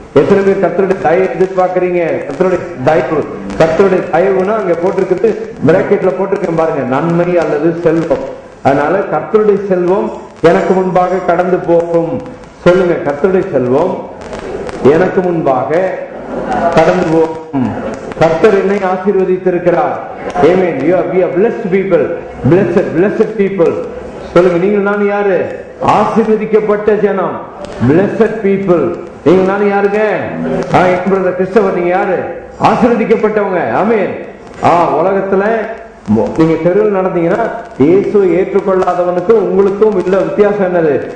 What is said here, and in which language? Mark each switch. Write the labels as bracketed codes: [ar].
[ta] எத்தனை பேர் கர்த்தருடைய தயவு எதிர்பார்க்கறீங்க? கர்த்தருடைய தயவு, கர்த்தருடைய தயவுனா அங்க போட்டிருக்கிறது, பிராக்கெட்ல போட்டிருக்கேன் பாருங்க, நன்மை அல்லது செல்வம். அதனால கர்த்தருடைய செல்வம் எனக்கு முன்பாக கடந்து போகும். சொல்லுங்க, கர்த்தருடைய செல்வம் எனக்கு முன்பாக கடந்து போகும். கர்த்தர் என்னை ஆசீர்வதித்திருக்கிறார். ஆமென். [en] we are blessed people, blessed people. [ta] சொல்லுங்க, நீங்கள் நான் யாரு? ஆசீர்வதிக்கப்பட்ட ஜனம், [en] blessed people. [ta] நீங்கள் நான் யாருங்க? கிறிஸ்தவர். நீங்க யாரு? ஆசீர்வதிக்கப்பட்டவங்க. ஆமென். உலகத்துல நீங்க தெருவில் நடந்தீங்கன்னா இயேசுவை ஏற்றுக்கொள்ளாதவனுக்கும் உங்களுக்கும் இல்ல வித்தியாசம் என்னது?